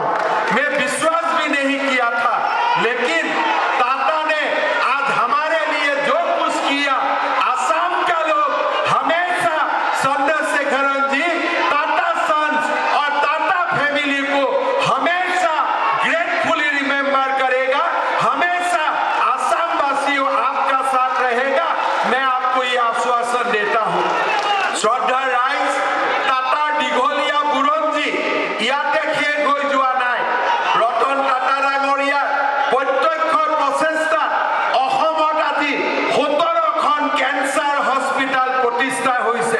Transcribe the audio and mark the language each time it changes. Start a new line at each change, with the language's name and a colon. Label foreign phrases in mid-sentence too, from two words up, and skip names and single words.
Hindi: मैं विश्वास भी नहीं किया था, लेकिन टाटा ने आज हमारे लिए जो कुछ किया, असम का लोग हमेशा चंद्रशेखरन जी, टाटा सन्स और टाटा फैमिली को हमेशा
English: gratefully remember
Hindi: करेगा। हमेशा असम वासियों आपका साथ रहेगा। मैं आपको ये आश्वासन देता हूँ।
Assamese: শ্ৰদ্ধাৰ ৰাইজ, টাটা দীঘলীয়া বুৰঞ্জী ইয়াতে শেষ হৈ যোৱা নাই। ৰতন টাটা ডাঙৰীয়াৰ প্ৰত্যক্ষ প্ৰচেষ্টাত অসমত আজি 17খন কেঞ্চাৰ হস্পিটেল প্ৰতিষ্ঠা হৈছে।